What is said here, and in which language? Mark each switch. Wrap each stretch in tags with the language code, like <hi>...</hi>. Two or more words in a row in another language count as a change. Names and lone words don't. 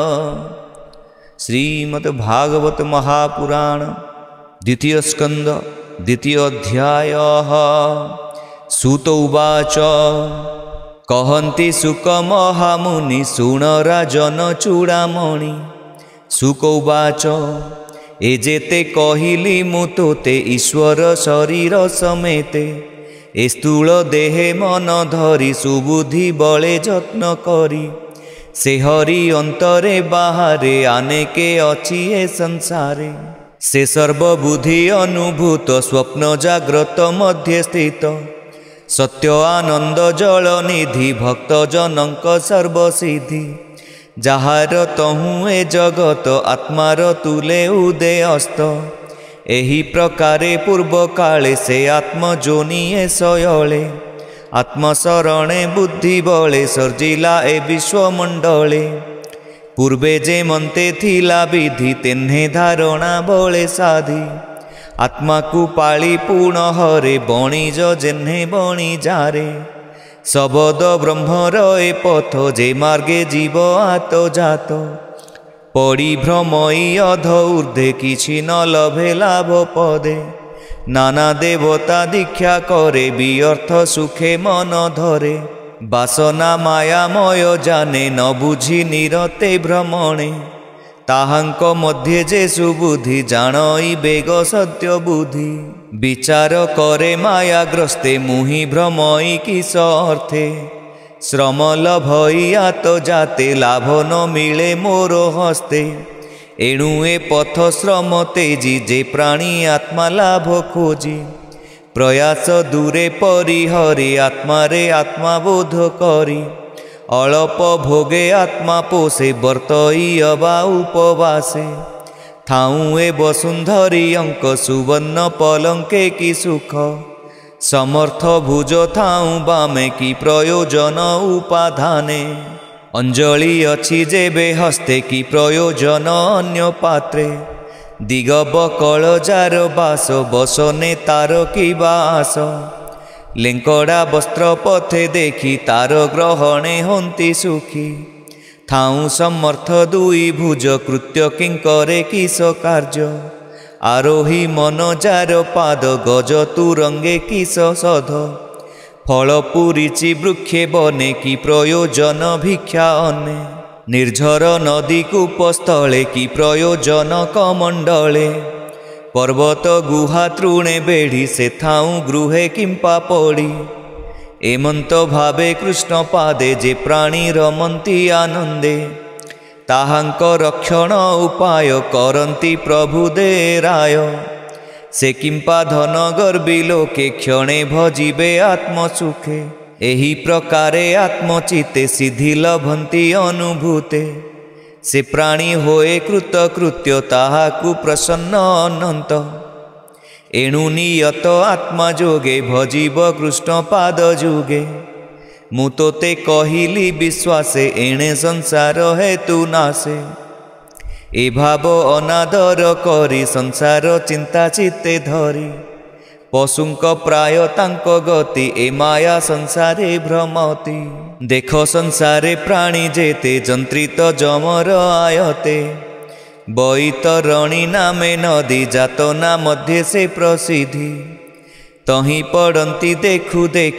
<or>ଶ୍ରୀମଦ୍ଭାଗବତ ମହାପୁରାଣ ଦ୍ୱିତୀୟ ସ୍କନ୍ଦ ଦ୍ୱିତୀୟ ଅଧ୍ୟାୟ। ସୂତ ଉବାଚ କହନ୍ତି ଶୁକ ମହାମୁନି ଶୁଣ ରାଜନ ଚୂଡ଼ାମଣି। ଶୁକ ଉବାଚ ଏ ଯେତେ କହିଲି ମୁଁ ତୋତେ ଈଶ୍ୱର ଶରୀର ସମେତେ ଏ ସ୍ଥୂଳ ଦେହେ ମନ ଧରି ସୁବୁଦ୍ଧି ବଳେ ଯତ୍ନ କରି ସେ ହରି ଅନ୍ତରେ ବାହାରେ ଅନେକେ ଅଛି ଏ ସଂସାରେ ସେ ସର୍ବବୁଦ୍ଧି ଅନୁଭୂତ ସ୍ୱପ୍ନ ଜାଗ୍ରତ ମଧ୍ୟ ସ୍ଥିତ ସତ୍ୟ ଆନନ୍ଦ ଜଳ ନିଧି ଭକ୍ତ ଜନକ ସର୍ବସିଦ୍ଧି ଯାହାର ତହୁଁ ଏ ଜଗତ ଆତ୍ମାର ତୁଲେ ଉଦୟ ଅସ୍ତ ଏହି ପ୍ରକାରେ ପୂର୍ବ କାଳେ ସେ ଆତ୍ମଯୋନିଏ ସୟଲେ ଆତ୍ମଶରଣେ ବୁଦ୍ଧି ବଳେ ସର୍ଜିଲା ଏ ବିଶ୍ୱମଣ୍ଡଳେ ପୂର୍ବେ ଯେ ମନ୍ତେ ଥିଲା ବିଧି ତେହ୍ନେ ଧାରଣା ବଳେ ସାଧି ଆତ୍ମା କୋ ପାଳି ପୂର୍ଣ୍ଣ ହରେ ବଣିଜ ଯେହ୍ନେ ବଣିଜାରେ ସବଦ ବ୍ରହ୍ମର ଏ ପଥ ଯେ ମାର୍ଗେ ଜୀବ ଆତ ଯାତ ପଡ଼ି ଭ୍ରମଇ ଅଧ ଊର୍ଦ୍ଧେ କିଛି ନ ଲଭେ ଲାଭ ପଦେ ନାନା ଦେବତା ଦୀକ୍ଷା କରେ ବ୍ୟର୍ଥ ସୁଖେ ମନ ଧରେ ବାସନା ମାୟାମୟ ଜାଣେ ନ ବୁଝି ନିରତେ ଭ୍ରମଣେ ତାହାଙ୍କ ମଧ୍ୟ ଯେ ସୁବୁଦ୍ଧି ଜାଣଇ ବେଗ ସତ୍ୟ ବୁଦ୍ଧି ବିଚାର କରେ ମାୟାଗ୍ରସ୍ତେ ମୁହିଁ ଭ୍ରମଇ କିସ ଅର୍ଥେ ଶ୍ରମ ଲଭଇ ଆତ ଯାତେ ଲାଭ ନ ମିଳେ ମୋର ହସ୍ତେ ଏଣୁ ଏ ପଥ ଶ୍ରମ ତେଜି ଯେ ପ୍ରାଣୀ ଆତ୍ମା ଲାଭ ଖୋଜି ପ୍ରୟାସ ଦୂରେ ପରିହରି ଆତ୍ମାରେ ଆତ୍ମାବୋଧ କରି ଅଳ୍ପ ଭୋଗେ ଆତ୍ମା ପୋଷେ ବର୍ତ୍ତଇ ଅବା ଉପବାସେ ଥାଉ ଏ ବସୁନ୍ଧରୀ ଅଙ୍କ ସୁବର୍ଣ୍ଣ ପଲଙ୍କେ କି ସୁଖ ସମର୍ଥ ଭୁଜ ଥାଉ ବାମେ କି ପ୍ରୟୋଜନ ଉପାଧାନେ ଅଞ୍ଜଳି ଅଛି ଯେବେ ହସ୍ତେ କି ପ୍ରୟୋଜନ ଅନ୍ୟ ପାତ୍ରେ ଦିଗବ କଳ ଯାର ବାସ ବସନେ ତାର କି ବାସ ଲେଙ୍କଡ଼ା ବସ୍ତ୍ର ପଥେ ଦେଖି ତାର ଗ୍ରହଣେ ହନ୍ତି ସୁଖୀ ଥାଉ ସମର୍ଥ ଦୁଇ ଭୁଜ କୃତ୍ୟ କିଙ୍କରେ କିସ କାର୍ଯ୍ୟ ଆରୋହୀ ମନ ଯାର ପାଦ ଗଜ ତୁରଙ୍ଗେ କିସ ସଧ ଫଳ ପୁରିଚି ବୃକ୍ଷେ ବନେ କି ପ୍ରୟୋଜନ ଭିକ୍ଷା ଅନେ ନିର୍ଝର ନଦୀ କୂପସ୍ଥଳେ କି ପ୍ରୟୋଜନ କମଣ୍ଡଳେ ପର୍ବତ ଗୁହା ତୃଣେ ବେଢ଼ି ସେ ଥାଉ ଗୃହେ କିମ୍ପା ପଡ଼ି ଏମନ୍ତ ଭାବେ କୃଷ୍ଣ ପାଦେ ଯେ ପ୍ରାଣୀ ରମନ୍ତି ଆନନ୍ଦେ ତାହାଙ୍କ ରକ୍ଷଣ ଉପାୟ କରନ୍ତି ପ୍ରଭୁ ଦେରାୟ ସେ କିମ୍ପା ଧନ ଗର୍ଭୀ ଲୋକେ କ୍ଷଣେ ଭଜିବେ ଆତ୍ମସୁଖେ ଏହି ପ୍ରକାରେ ଆତ୍ମଚିତେ ସିଦ୍ଧି ଲଭନ୍ତି ଅନୁଭୂତେ ସେ ପ୍ରାଣୀ ହୋଏ କୃତକୃତ୍ୟ ତାହାକୁ ପ୍ରସନ୍ନ ଅନନ୍ତ ଏଣୁ ନିୟତ ଆତ୍ମା ଯୋଗେ ଭଜିବ କୃଷ୍ଣ ପାଦ ଯୁଗେ ମୁଁ ତୋତେ କହିଲି ବିଶ୍ୱାସେ ଏଣେ ସଂସାର ହେତୁ ନାଶେ ଏ ଭାବ ଅନାଦର କରି ସଂସାର ଚିନ୍ତା ଚିତ୍ତେ ଧରି ପଶୁଙ୍କ ପ୍ରାୟ ତାଙ୍କ ଗତି ଏ ମାୟା ସଂସାରେ ଭ୍ରମନ୍ତି ଦେଖ ସଂସାରେ ପ୍ରାଣୀ ଯେତେ ଯନ୍ତ୍ରିତ ଯମର ଆୟତେ ବୈତରଣୀ ନାମେ ନଦୀ ଯାତନା ମଧ୍ୟ ସେ ପ୍ରସିଦ୍ଧି ତହିଁ ପଡ଼ନ୍ତି ଦେଖୁ ଦେଖୁ</or>